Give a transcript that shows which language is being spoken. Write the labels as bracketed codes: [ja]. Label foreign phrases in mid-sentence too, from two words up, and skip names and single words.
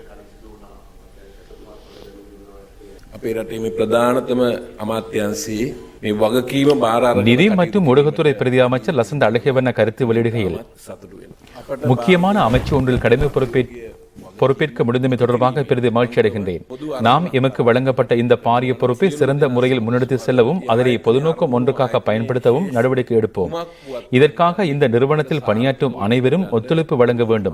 [si] අපේ රටේ මේ ප්‍රධානතම අමාත්‍යාංශයේ මේ වගකීම බාර අරගෙන [ta] நிதி மற்றும் ஊடகத்துறை பிரதி அமைச்சர் லசந்த அழகேவண்ண கருத்து வெளியிடுகையில் [si] සතුටු වෙනවා. [ta] முக்கியமான அமைச்சு ஒன்றில் கடமை பொறுப்பேற்க முடிந்தமை தொடர்பாக பெரிதும் மகிழ்ச்சி அடைகின்றேன். நாம் எமக்கு வழங்கப்பட்ட இந்த பாரிய பொறுப்பை சிறந்த முறையில் முன்னெடுத்து செல்லவும் அதனை பொதுநோக்கம் ஒன்றுக்காக பயன்படுத்தவும் நடவடிக்கை எடுப்போம். இதற்காக இந்த நிறுவனத்தில் பணியாற்றும் அனைவரும் ஒத்துழைப்பு வழங்க வேண்டும்.